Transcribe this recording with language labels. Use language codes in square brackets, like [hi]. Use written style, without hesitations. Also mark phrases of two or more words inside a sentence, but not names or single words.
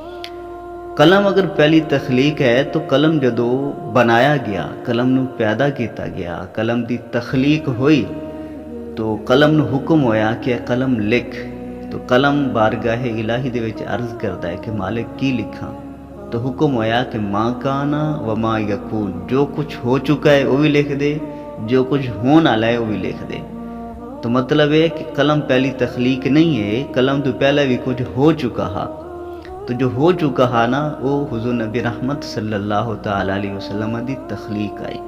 [pa] قلم اگر پہلی تخلیق ہے تو قلم جدو بنایا گیا، قلم نو پیدا کیتا گیا، قلم دی تخلیق ہوئی تو قلم نو حکم ہویا کہ قلم لکھ، تو قلم بارگاہ الہی دے وچ عرض کرتا ہے کہ مالک کی لکھاں؟ تو حکم ہویا کہ [ar] ما کانا و ما یکون، [ur] جو کچھ ہو چکا ہے وہ بھی لکھ دے، جو کچھ ہونے والا ہے وہ بھی لکھ دے۔ تو مطلب ہے کہ قلم پہلی تخلیق نہیں ہے، قلم تو پہلے بھی کچھ ہو چکا ہے۔ تو جو ہو چکا ہے نا وہ حضور نبی رحمت [ar] صلی اللہ تعالی علیہ وسلم [ur] دی تخلیق آئی۔